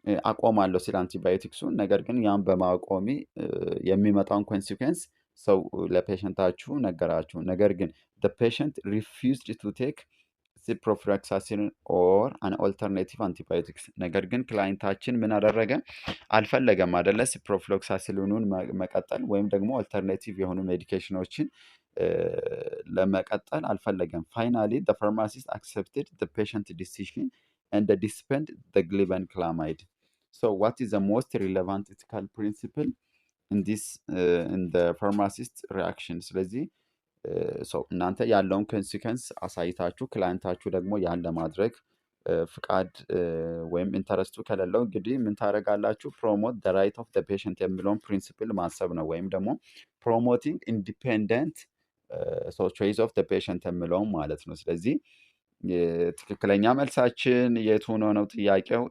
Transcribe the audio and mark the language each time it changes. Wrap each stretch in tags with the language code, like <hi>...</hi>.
<am>አቆማለሁ ሲል አንቲባዮቲክሱን፣ ነገር ግን ያን በማቆሚ የሚመጣውን ኮንሲኩዌንስ ሰው ለፔሸንታችሁ ነገራችሁ። ነገር ግን</am> <en>ደ ፔሸንት ሪፊውዝድ ቱ ቴክ ሲፕሮፍሎክሳሲሊን ኦር አን ኦልተርኔቲቭ አንቲባዮቲክስ።</en> <am>ነገር ግን ክላይንታችን ምን አደረገ? አልፈለገም አደለ ሲፕሮፍሎክሳሲሊኑን መቀጠል ወይም ደግሞ ኦልተርኔቲቭ የሆኑ ሜዲኬሽኖችን ለመቀጠል አልፈለገም። ፋይናሊ</am> <en>the pharmacist accepted the patient decision and dispensed the glibenclamide. so what is the most relevant ethical principle in this in the pharmacist reaction?</en> <am>ስለዚህ እናንተ ያለውን ኮንሲኩዌንስ አሳይታችሁ ክላይንታችሁ ደግሞ ያን ለማድረግ ፍቃድ ወይም ኢንተረስቱ ከሌለው እንግዲህ ምን ታደርጋላችሁ?</am> <en>ፕሮሞት ደ ራይት ኦፍ ደ ፔሸንት</en> <am>የሚለውን ፕሪንሲፕል ማሰብ ነው። ወይም ደግሞ</am> <en>ፕሮሞቲንግ ኢንዲፔንደንት ቾይስ ኦፍ ደ ፔሸንት</en> <am>የሚለውን ማለት ነው። ስለዚህ ትክክለኛ መልሳችን የቱ ነው ጥያቄው?</am>